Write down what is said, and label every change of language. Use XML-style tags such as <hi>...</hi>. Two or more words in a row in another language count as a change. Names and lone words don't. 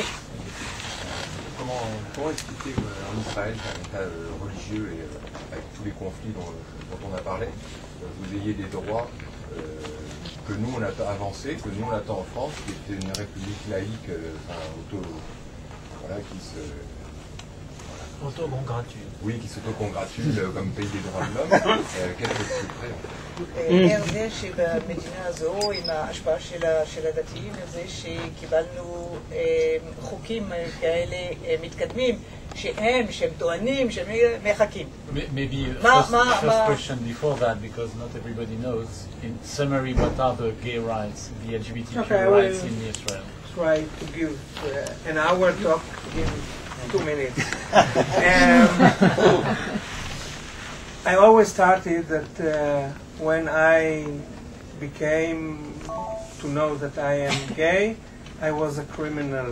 <fr>Comment expliquer qu'en Israël, un État religieux et avec tous les conflits dont on a parlé, vous ayez des droits que nous on a avancés, que nous on attend en France, qui est une république laïque, qui se... Auto-congratule. Oui, qui s'auto-congratule comme pays des droits de l'homme. Qu'est-ce que c'est prêt</fr> <he>זה שבמדינה הזו, עם ההשפעה של הדתיים, זה שקיבלנו חוקים כאלה מתקדמים, שהם טוענים, שהם מחכים.</he> <en>Maybe first question before that, because not everybody knows. In summary, what are the gay rights, the LGBTQ rights in Israel? Try to give an hour talk in 2 minutes. I always started that when I became to know that I am gay, I was a criminal.</en>